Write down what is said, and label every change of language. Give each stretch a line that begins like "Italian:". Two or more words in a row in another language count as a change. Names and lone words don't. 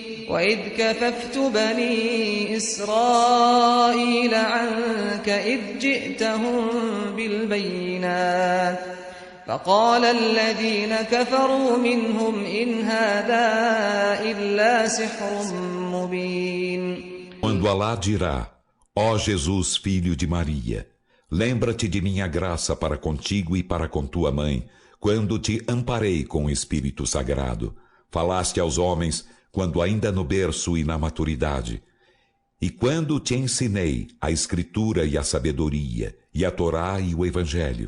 Arabic: وإذ كففت بني إسرائيل عنك إذ جئتهم بالبينات فقال الذين كفروا منهم إن هذا إلا سحر مبين.
Portuguese: Quando Alá dirá: ó Jesus, filho de Maria, lembra-te de minha graça para contigo e para com tua mãe, quando te amparei com o Espírito Sagrado. Falaste aos homens, quando ainda no berço e na maturidade. E quando te ensinei a Escritura e a sabedoria, e a Torá e o Evangelho.